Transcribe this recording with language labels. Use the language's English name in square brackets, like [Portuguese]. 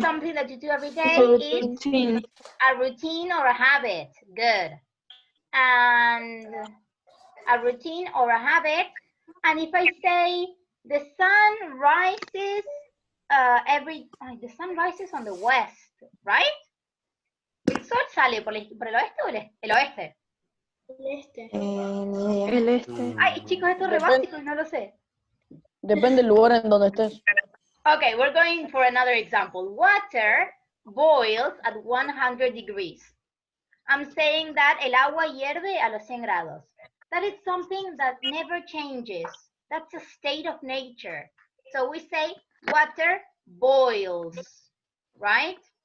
[English] something that you do every day is a routine or a habit. Good. And a routine or a habit. And if I say the sun rises the sun rises on the west, right? [Spanish] El sol sale por el oeste o el oeste. El este. Ay, chicos, esto es re básico y no lo sé. Depende del lugar en donde estés. [English] Okay, we're going for another example. Water boils at 100 degrees. I'm saying that [Spanish] el agua hierve a los 100 grados. [English] That is something that never changes. That's a state of nature. So we say water boils, right?